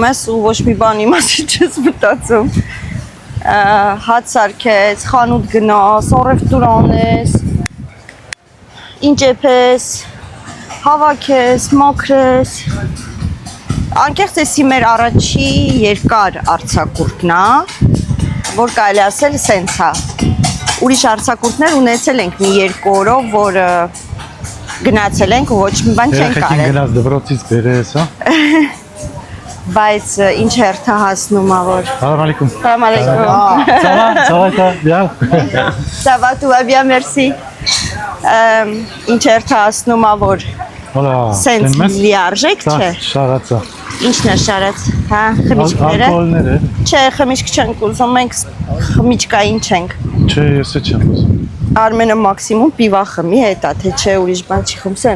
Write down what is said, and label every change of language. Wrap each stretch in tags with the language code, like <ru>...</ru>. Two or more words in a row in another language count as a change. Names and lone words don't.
<hy>ես ու ոչ մի բանի մասին չես մտածում։ Հաց սարքես, խանութ գնաս, առևտուր անես, ինչ եփես, հավաքես, մաքրես։ Անկեղծ էսի մեր առաջի երկար արձակուրդն է, որ կարելի ասել սենց է։ Ուրիշ արձակուրդներ ունեցել ենք մի 2 օրով, որ գնացել ենք ու ոչ մի բան չենք Երեխեքին կարել։ գնաց դպրոցից բերես, հա։ Բայց ինչ հերթահասնում ա որ։</hy> <ar>سلام عليكم. سلام عليكم.</ar> <fr>Ça va, bien. Ça va, tout va bien, merci.</fr> <hy>Ինչ հերթահասնում ա որ</hy> <fr>Voilà.</fr> <hy>սենց լիարժեք չէ։ Շարացա։ Ինչն է շարած, հա, խմիչքները։ Ալկոհոլները։ Չէ, խմիչք չենք ուզում, մենք խմիչկային չենք։ Չէ, ես չեմ ուզում։ Արմենը մաքսիմում պիվա խմի հետա, թե չէ ուրիշ բան չի խմում, սենց։</hy>